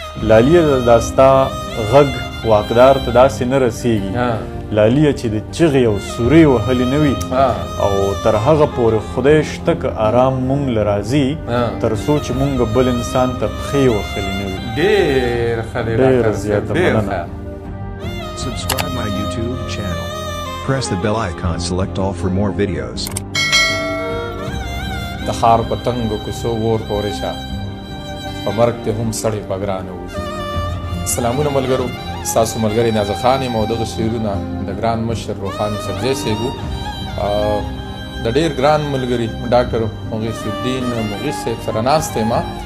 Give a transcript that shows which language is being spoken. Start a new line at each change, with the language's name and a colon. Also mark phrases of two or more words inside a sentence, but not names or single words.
Pashto: لالیه دا ستا غږ واکدار ته داسې نه رسیږي لالیه چې د چغې او سورې وهلې نه وي او تر هغه پورې خدای شته که آرام مونږ له راځي تر څو چې مونږ بل انسان ته پښې وهلې نه وي. ډېر ښه دی ډاکټر صاحب، ډېر ښه.
English: Subscribe my YouTube channel. Press the bell icon, select all for more videos.
Pashto: د ښار په تنګو کوڅو اور پورې شه، په مرګ ته هم سړی په ګرانه وځي. سلامونه ملګرو، ستاسو ملګری نازه خان یم او دغه شعرونه د ګران مشر روښان یوسفزی صاحب د ډېر ګران ملګري ډاکټر مغیث الدین مغیث صاحب سره ناست یم.